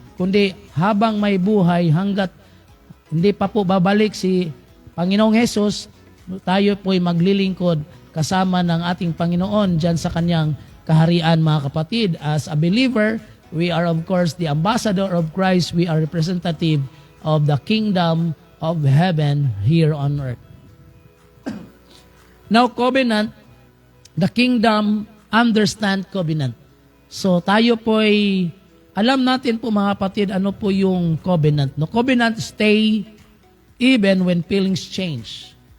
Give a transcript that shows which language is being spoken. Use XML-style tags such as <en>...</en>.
<tl>Kundi habang may buhay, hanggat hindi pa po babalik si Panginoong Hesus, tayo po ay maglilingkod kasama ng ating Panginoon dyan sa kanyang kaharian, mga kapatid.</tl> <en>As a believer, we are of course the ambassador of Christ. We are representative of the kingdom of heaven here on earth. Now, covenant, the kingdom understand covenant.</en> <tl>So tayo po ay alam natin po, mga kapatid, ano po yung covenant.</tl> <en>No, covenant stay even when feelings change.</en>